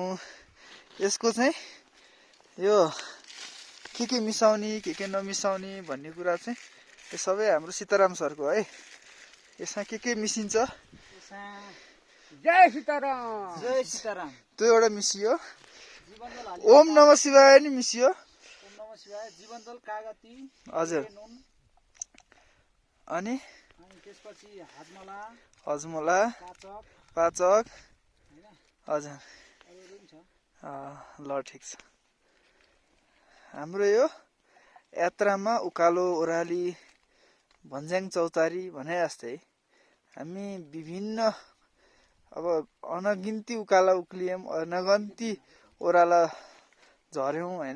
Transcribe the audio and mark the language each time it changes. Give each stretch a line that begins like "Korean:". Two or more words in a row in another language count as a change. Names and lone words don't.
Nepali: यसको चाहिँ यो के मिसाउने के नमिसाउने भन्ने कुरा चाहिँ यो सबै हाम्रो सीताराम सरको है। यसमा के मिसिन्छ? जय सीताराम, जय सीताराम। त्यो एउटा मिसियो।
Sanskrit: ओम नमः शिवाय
Nepali: नि मिसियो।
Sanskrit: ओम नमः शिवाय।
Nepali: जीवन जल कागती, हजुर। नुन अनि त्यसपछि हजमला, पाचक हजुर। ल ठिक छ। हाम्रो यो यात्रामा उकालो ओह्राली भन्ज्याङ चौतारी भने जस्तै हामी विभिन्न अब अनगिन्ती उकाला उक्लियौँ, अनगन्ती ओह्राला झर्यौँ होइन।